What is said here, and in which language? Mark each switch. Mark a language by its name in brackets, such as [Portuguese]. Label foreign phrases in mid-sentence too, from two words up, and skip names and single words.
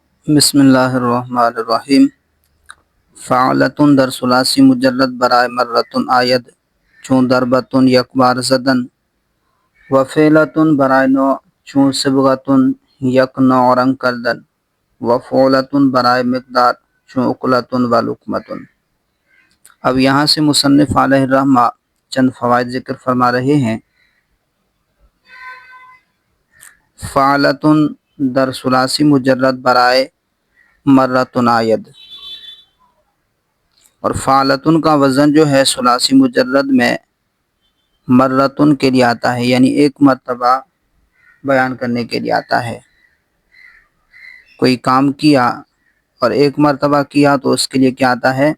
[Arabic] بسم اللہ الرحمن الرحیم۔ [Persian] فعلتن در ثلاثی مجرد برائے مرتن آید چون ضربتن یک بار زدن، و فعلتن برائے نوع چون صبغتن یک نوع رنگ کردن، و فعلتن برائے مقدار چون اکلتن و لقمتن۔ [Urdu] اب یہاں سے مصنف علیہ الرحمہ چند فوائد ذکر فرما رہے ہیں۔ [Persian] فعلتن در ثلاثی مجرد برائے مرتن آید، [Urdu] اور فعلتن کا وزن جو ہے ثلاثی مجرد میں مرتن کے لیے آتا ہے، یعنی ایک مرتبہ بیان کرنے کے لیے آتا ہے۔ کوئی کام کیا اور ایک مرتبہ کیا تو اس کے لیے کیا آتا ہے؟